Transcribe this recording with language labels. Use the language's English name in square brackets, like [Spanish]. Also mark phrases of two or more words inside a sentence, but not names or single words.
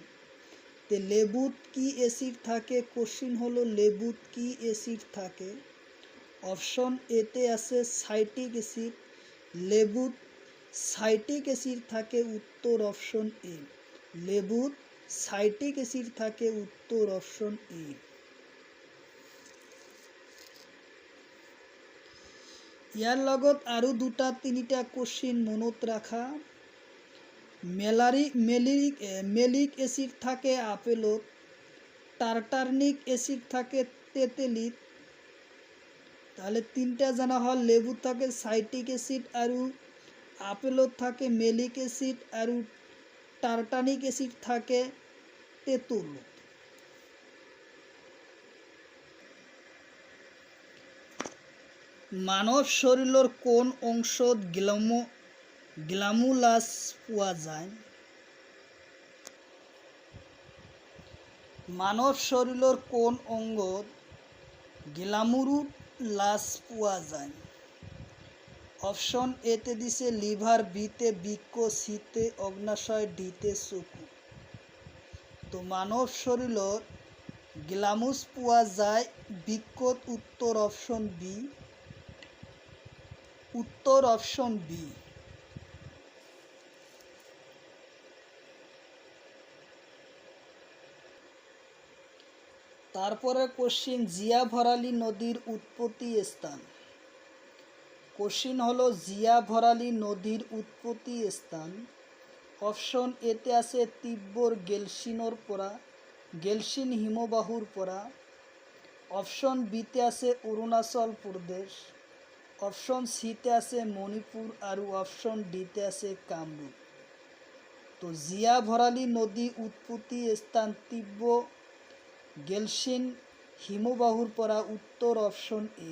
[Assamese] তো লেবুত কি অ্যাসিড থাকে? কোশ্চিন হলো লেবুত কি অ্যাসিড থাকে? অপশন এতে আছে [English] citric acid. [Assamese] লেবুত [English] citric acid [Assamese] থাকে, উত্তর অপশন এ। লেবুত [English] citric acid [Assamese] থাকে, উত্তর অপশন এ। ইয়াৰ লগত আৰু দুটা তিনিটা কোশ্চিন মনত ৰাখা। [English] malic acid [Assamese] থাকে আপেলত, [English] tartaric acid [Assamese] থাকে তেঁতেলিত। তাহলে তিনটা জানা হল, লেবু থাকে [English] citric acid [Assamese] আৰু আপেলত থাকে [English] malic acid [Assamese] আৰু [English] tartaric acid [Assamese] থাকে তেঁতুল। মানৱ শৰীৰৰ কোন অংশত গ্লামুলাছ পোৱা যায়? মানৱ শৰীৰৰ কোন অংগত গ্লামুলাছ পোৱা যায়? অপশন এতে দিছে লিভার, বিতে বৃক্ক, সিতে অগ্নাশয়, ডিতে চকু। তো মানৱ শৰীৰত গ্লামুছ পোৱা যায় বৃক্কত, উত্তর অপশন বি। উত্তর অপশন বি। তারপরে কোশ্চিন, জিয়া ভরালী নদীর উৎপত্তি স্থান। কোশ্চিন হলো জিয়া ভরালী নদীর উৎপত্তি স্থান। অপশন এতে আছে তিব্বর গেলসিনৰ পৰা, গেলসিন হিমবাহুৰ পৰা। অপশন বিতে আছে অৰুণাচল প্ৰদেশ। অপশন সিতে আছে মণিপুৰ আৰু অপশন ডিতে আছে কামৰূপ। তো জিয়া ভরালী নদী উৎপত্তি স্থান তিব্বর গেলসিন হিমবাহুৰ পৰা, উত্তৰ অপশন এ।